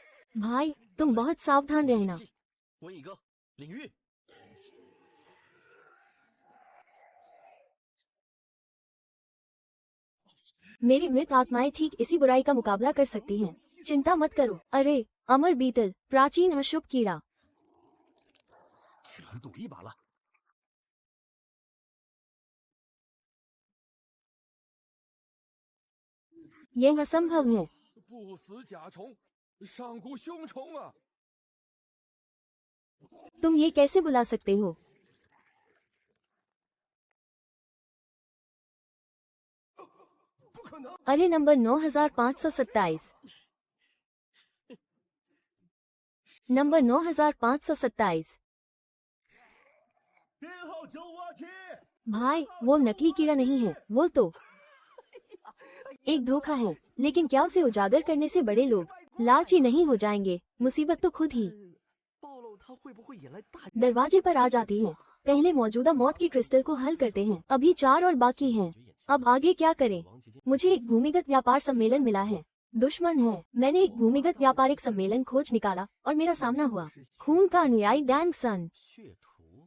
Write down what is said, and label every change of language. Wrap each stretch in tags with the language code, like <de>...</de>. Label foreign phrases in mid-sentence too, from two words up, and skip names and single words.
<hi>भाई तुम बहुत सावधान रहना।</hi> <zh>问一个领域。</zh> <hi>मेरी मृत आत्माएं ठीक इसी बुराई का मुकाबला कर सकती हैं। चिंता मत करो। अरे अमर बीटल, प्राचीन अशुभ कीड़ा।</hi> <zh>去赌一把了。</zh> <hi>यह असंभव है।</hi> <zh>不死甲虫，上古凶虫啊！</zh> <hi>तुम ये कैसे बुला सकते हो?</hi> <zh>不可能！</zh> <hi>अरे नंबर 9527। नंबर 9527।</hi> <zh>编号987。</zh> <hi>भाई वो नकली कीड़ा नहीं है, वो तो एक धोखा है। लेकिन क्या उसे उजागर करने से बड़े लोग लालची नहीं हो जाएंगे? मुसीबत तो खुद ही</hi> <zh>暴露它会不会引来大？</zh> <hi>दरवाजे पर आ जाती है। पहले मौजूदा मौत के क्रिस्टल को हल करते हैं। अभी 4 और बाकी हैं। अब आगे क्या करें? मुझे एक भूमिगत व्यापार सम्मेलन मिला है। दुश्मन है। मैंने एक भूमिगत व्यापारिक सम्मेलन खोज निकाला और मेरा सामना हुआ खून का अनुयायी डैंग सन।</hi> <zh>血图</zh>